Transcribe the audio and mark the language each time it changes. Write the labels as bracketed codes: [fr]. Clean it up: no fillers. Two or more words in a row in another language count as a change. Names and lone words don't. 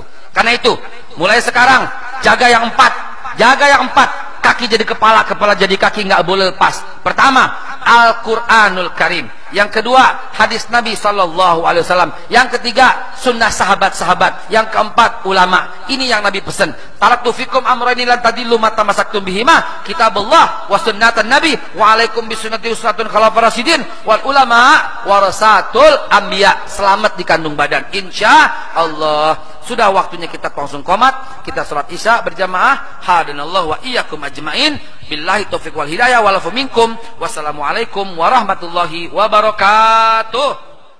[id] Karena itu, mulai sekarang jaga yang 4, jaga yang 4. Kaki jadi kepala, kepala jadi kaki, nggak boleh lepas. Pertama, Al-Quranul Karim. Yang kedua, hadis Nabi SAW. Yang ketiga, sunnah sahabat-sahabat. Yang keempat, ulama. Ini yang Nabi pesan. [ar] تركت فيكم أمرين لن تضلوا ما تمسكتم بهما كتاب الله وسنة النبي وعليكم بسنتي وسنة الخلفاء الراشدين والعلماء ورثة الأنبياء. [id] Selamat di kandung badan, [ar] إن شاء الله. [id] Sudah waktunya kita langsung qomat, kita sholat isya berjamaah. [ar] هدانا الله وإياكم أجمعين بالله التوفيق والهداية والعفو منكم. والسلام عليكم ورحمة الله وبركاته.